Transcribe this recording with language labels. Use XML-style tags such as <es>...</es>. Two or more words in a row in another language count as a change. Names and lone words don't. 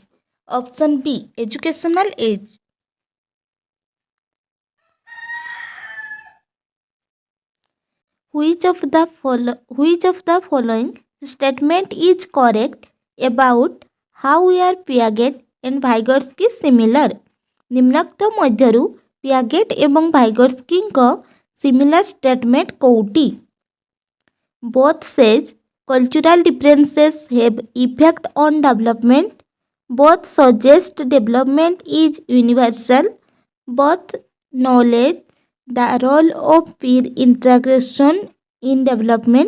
<en>Option B, educational age। Which of the following statement is correct about how are Piaget and Vygotsky similar?</en> <or>ନିମ୍ନୋକ୍ତ ମଧ୍ୟରୁ ପିୟାଗେଟ ଏବଂ ଭାଇଗୋଟସ୍କି</or> <en>similar statement</en> <or>कोउटी?</or> <en>Both says cultural differences have effect on development. Both suggest development is universal. Both knowledge the role of peer interaction in development.</en>